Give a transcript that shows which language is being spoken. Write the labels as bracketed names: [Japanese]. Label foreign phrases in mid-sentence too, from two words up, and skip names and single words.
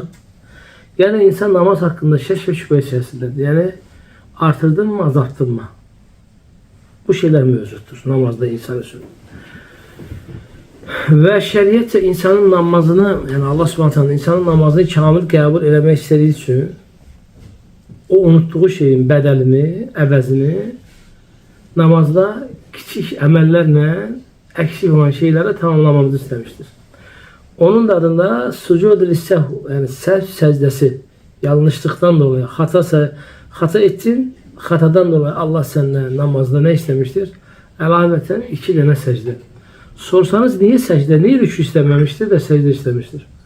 [Turkish] Ya da insan namaz hakkında şek ve şüphe içerisindedir. Yani artırdın mı azalttın mı? Bu şeyler mevcuttur namazda insan için. [Azerbaijani] Ve şeriat insanın namazını yani [Arabic] الله سبحانه تعالى [Azerbaijani] insanın namazını kamil kabul eləmək istədiyi üçün o unuttuğu şeyin bədəlini, əvəzini namazda kiçik əməllərlə eksik olan şeyləri tamamlamamızı istemiştir. [Turkish] Onun da adında [Arabic] سجود السهو [Turkish] yani sehv secdesi yanlışlıktan dolayı hata ettin, hatadan dolayı Allah senden namazda ne istemiştir? [Azerbaijani] Əlavətən 2 dənə secde. [Turkish] Sorsanız niye secde, niye rükû istememiştir de secde istemiştir?